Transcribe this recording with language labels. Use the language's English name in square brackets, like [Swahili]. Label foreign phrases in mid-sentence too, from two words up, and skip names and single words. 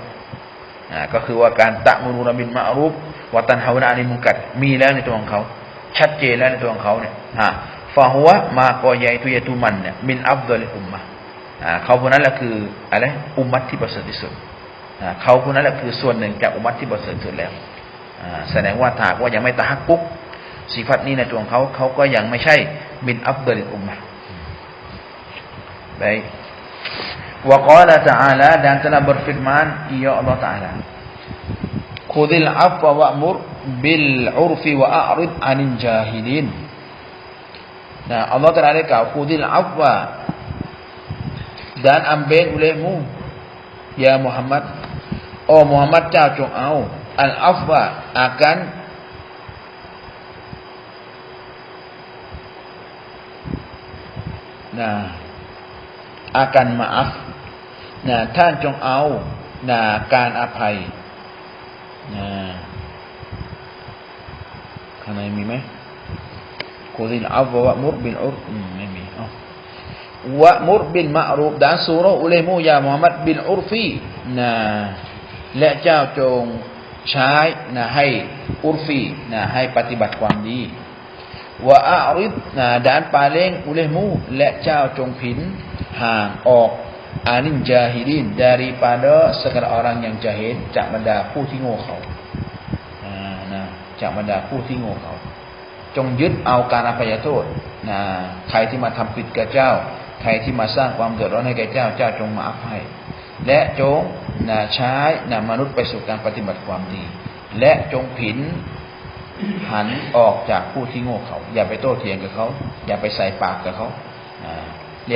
[Thai] ก็คือว่าการ [Arabic] تأمرون بالمعروف وتنهون عن المنكر [Thai] มีแล้วในตัวของเขาชัดเจนแล้วในตัวของเขาเนี่ยฟาฮัวมากอยะตุยะตุมันเนี่ย [Arabic] من أفضل الأمة [Thai] เขาคนนั้นแหละคืออะไรอุมมัตที่ประเสริฐที่สุดเขาคนนั้นแหละคือส่วนหนึ่งจากอุมมัตที่ประเสริฐที่สุดแล้วแสดงว่าถ้าว่ายังไม่ตะฮักกุกสิฟัตนี้ในตัวของเขาก็ยังไม่ใช่ [Arabic] من أفضل الأمة [Malay] baik [Arabic] وقال تعالى [Malay] dan telah berfirman ya Allah Ta'ala [Arabic] خذ العفو وأمر بالعرف وأعرض عن الجاهلين [Malay] Allah Ta'ala kata [Arabic] خذ العفو [Malay] dan ambil olehmu ya Muhammad Muhammad [Thai] เจ้าจงเอาอัลอัฟวะ [Malay] akan akan maaf [Thai] ท่านจงเอาการอภัยข้างในมีไหม [Arabic] خذ العفو وأمر بالعر [Thai] ไม่มี [Arabic] وأمر بالمعروف [Malay] dan suruh olehmu ya Muhammad bil urfi [Thai] และเจ้าจงใช้นะให้อุรฟีนะให้ปฏิบัติความดี [Arabic] وأعرض [Malay] dan paling olehmu [Thai] และเจ้าจงผินห่างออก [Arabic] عن الجاهلين [Malay] daripada segala orang yang jahil [Thai] จากบรรดาผู้ที่โง่เขา จากบรรดาผู้ที่โง่เขาจงยึดเอาการอภัยโทษใครที่มาทำผิดกับเจ้าใครที่มาสร้างความเดือดร้อนให้แก่เจ้าเจ้าจงมาอภัยและจงใช้มนุษย์ไปสู่การปฏิบัติความดีและจงผินหันออกจากผู้ที่โง่เขาอย่าไปโต้เถียงกับเขาอย่าไปใส่ปากกับเขาเรี